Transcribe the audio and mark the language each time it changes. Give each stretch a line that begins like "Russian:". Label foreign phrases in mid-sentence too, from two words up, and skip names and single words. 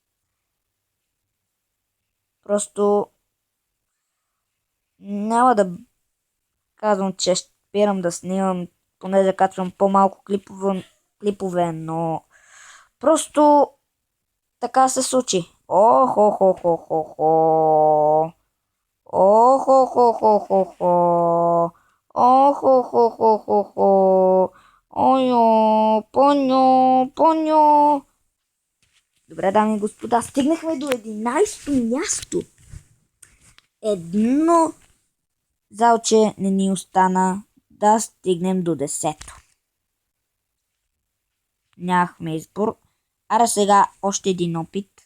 Bulgarian: Просто няма да казвам, че спирам да снимам, понеже качвам по-малко клипове, но просто така се случи. Охо-хо-хо-хо-хо. Охо-хо-хо-хо-хо. Охо-хо-хо-хо-хо. Ойо, поньо, поньо. Добре, дами и господа, стигнахме до 11-то място. Едно залче не ни остана да стигнем до 10-то. Нямахме избор. Ара сега още един опит.